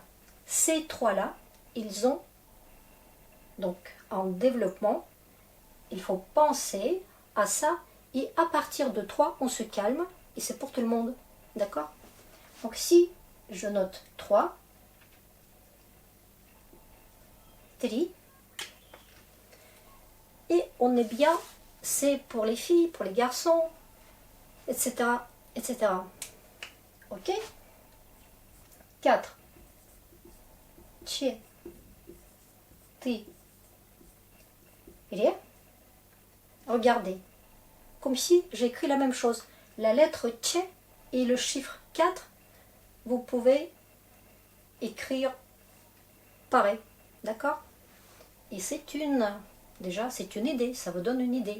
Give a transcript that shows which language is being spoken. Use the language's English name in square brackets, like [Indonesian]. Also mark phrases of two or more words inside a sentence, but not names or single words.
[French] Ces trois-là, ils ont, donc en développement, il faut penser à ça, et à partir de 3, on se calme, et c'est pour tout le monde. D'accord? Donc si je note 3, tri, et on est bien, c'est pour les filles, pour les garçons, etc. etc. Ok? 4. [Russian] Че, ты, ре. [French] Regardez, comme si j'écris la même chose. La lettre Tche et le chiffre 4, vous pouvez écrire pareil, d'accord? Et déjà, c'est une idée, ça vous donne une idée.